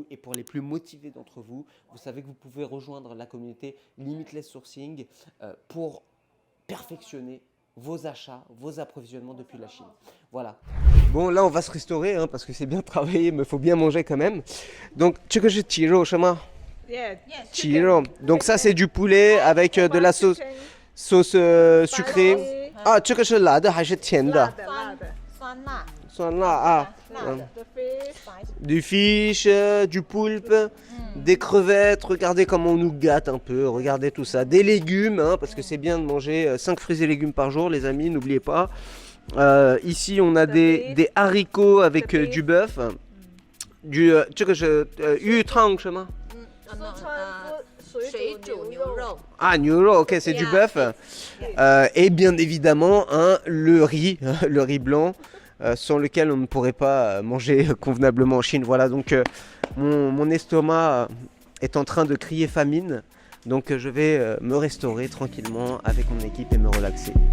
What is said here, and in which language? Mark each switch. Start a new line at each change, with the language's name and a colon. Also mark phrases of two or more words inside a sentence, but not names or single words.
French: Et pour les plus motivés d'entre vous, vous savez que vous pouvez rejoindre la communauté Limitless Sourcing pour perfectionner vos achats, vos approvisionnements depuis la Chine. Voilà. Bon, là, on va se restaurer hein, parce que c'est bien travaillé, mais il faut bien manger quand même. Donc, tu veux que je tire au chemin? Chiro. Donc ça, c'est du poulet avec de la sauce sucrée.
Chinese: Ah, 这个是辣的还是甜的？酸辣啊。
French: Du fish, du poulpe, des crevettes, regardez comment on nous gâte un peu, regardez tout ça. Des légumes, hein, parce que c'est bien de manger 5 fruits et légumes par jour, les amis, n'oubliez pas. Ici, on a des haricots avec du bœuf. Du,
Chinese: 这个是鱼汤是吗？Ah, 牛肉,
French: ok, c'est du bœuf. Et bien évidemment, hein, le riz blanc. Sans lequel on ne pourrait pas manger convenablement en Chine. Voilà, donc mon estomac est en train de crier famine. Donc je vais me restaurer tranquillement avec mon équipe et me relaxer.